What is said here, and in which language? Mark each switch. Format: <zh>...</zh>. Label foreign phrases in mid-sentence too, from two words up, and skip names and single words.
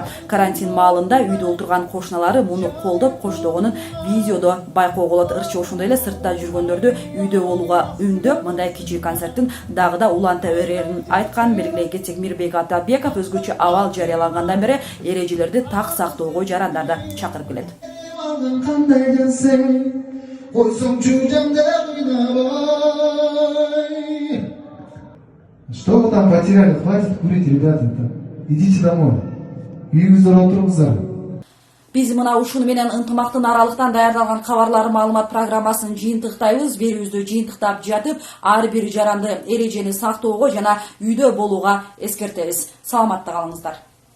<ky>Карантин маалында үйдө отурган кошуналары муну колдоп коштогонун видеодо байкоого болот. Ырчы ошондой эле сыртта жүргөндөрдү үйдө болууга үндөп, мындай кичи концерттин дагы да уланта берерин айткан. Белгилей кетсек, Мирбек Атабеков өзгөчө абал жарыялагандан бери эрежелерди так сактоого жарандарды чакырып келет.</ky> <ru>Что вы там потеряли? Хватит курить, ребята. Идите домой.</ru> <ky>Үйүңүздө отуруңуздар. Биз мына ушуну менен Ынтымактын аралыктан даярдалган кабарлар маалымат программасын жыйынтыктайбыз. Берүүбүздү жыйынтыктап жатып, ар бир жаранды эрежени сактоого жана үйдө болууга эскертебиз. Саламатта калыңыздар.</ky>